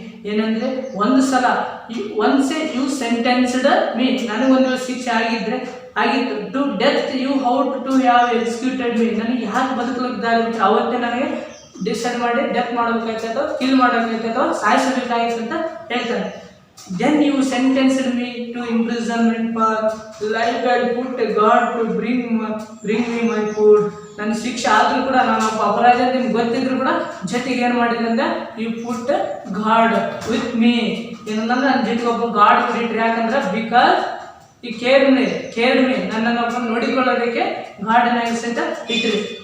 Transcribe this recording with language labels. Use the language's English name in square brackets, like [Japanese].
[Kannada] ಏನಂದರೆ ಒಂದು ಸಲ [English] once you sentenced me, [Kannada] ನನಗೊಂದು ಶಿಕ್ಷೆ ಆಗಿತ್ತು [English] To death, you ought to have executed me. [Kannada] ನನಗೆ ಯಾಕೆ ಬದುಕಲಿಕ್ಕಿದ್ದಾರೆ ಅವತ್ತೇ ನನಗೆ ಡಿಸೈಡ್ ಮಾಡಿ ಡೆತ್ ಮಾಡಬೇಕಾಯ್ತೋ, ಕಿಲ್ ಮಾಡಬೇಕಾಯ್ತೋ, ಸಾಯಿಸಬೇಕಾಗಿತ್ತು ಅಂತ ಹೇಳ್ತಾರೆ. [English] Then you sentenced me to imprisonment for life and put God to bring me my food. [Kannada] ನನ್ನ ಶಿಕ್ಷೆ ಆದರೂ ಕೂಡ ನಾನು ಒಬ್ಬ ಅಪರಾಧ ಅಂತ ನಿಮ್ಗೆ ಗೊತ್ತಿದ್ರು ಕೂಡ ಜೊತೆಗೆ ಏನು ಮಾಡಿದೆ ಅಂದರೆ, [English] You put God with me. [Kannada] ಏನಂದ್ರೆ ನನ್ನ ಜೊತೆಗೆ ಒಬ್ಬ ಗಾಡ್ ಕೊಟ್ಟಿಟ್ರಿ. ಯಾಕಂದ್ರೆ [English] because ಈ cared me [Kannada] ನನ್ನನ್ನು ಒಬ್ಬ ನೋಡಿಕೊಳ್ಳೋದಕ್ಕೆ ಗಾರ್ಡನಾಗಿ ಸಹಿತ ಇಟ್ರಿ.